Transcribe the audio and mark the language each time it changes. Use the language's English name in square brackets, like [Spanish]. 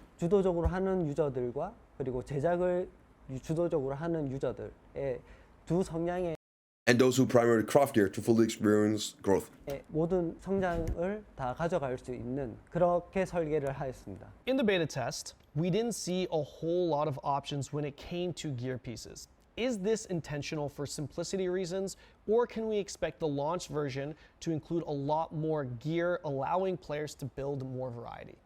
[Korean] 주도적으로 하는 유저들과 그리고 제작을 주도적으로 하는 유저들의 두 성향의 [English] and those who primarily craft gear to fully experience growth. [Korean] 모든 성장을 다 가져갈 수 있는 그렇게 설계를 하였습니다. [English] In the beta test, we didn't see a whole lot of options when it came to gear pieces. Is this intentional for simplicity reasons, or can we expect the launch version to include a lot more gear, allowing players to build more variety?